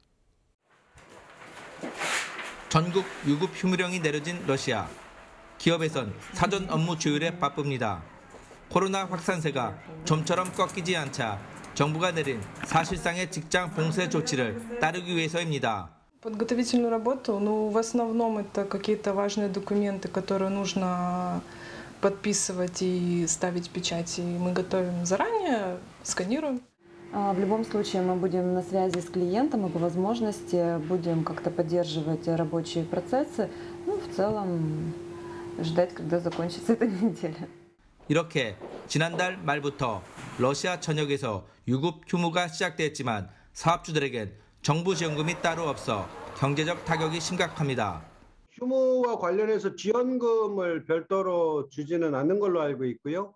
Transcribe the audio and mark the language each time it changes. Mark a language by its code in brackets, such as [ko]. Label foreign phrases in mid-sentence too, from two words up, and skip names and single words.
[ko] 전국 유급 휴무령이 내려진 러시아. 기업에선 사전 업무 조율에 바쁩니다. 코로나 확산세가 좀처럼 꺾이지 않자 정부가 내린 사실상의 직장 봉쇄 조치를 따르기 위해서입니다. [ru] Подготовительную работу, в основном это какие-то важные документы, которые нужно подписывать и ставить печати. Мы готовим заранее, сканируем. В любом случае мы будем на связи с клиентом и по возможности будем как-то поддерживать рабочие процессы. В целом ждать, когда закончится эта неделя. [ko] 이렇게 지난달 말부터 러시아 전역에서 유급 휴무가 시작됐지만 사업주들에겐 정부 지원금이 따로 없어 경제적 타격이 심각합니다. 휴무와 관련해서 지원금을 별도로 주지는 않는 걸로 알고 있고요.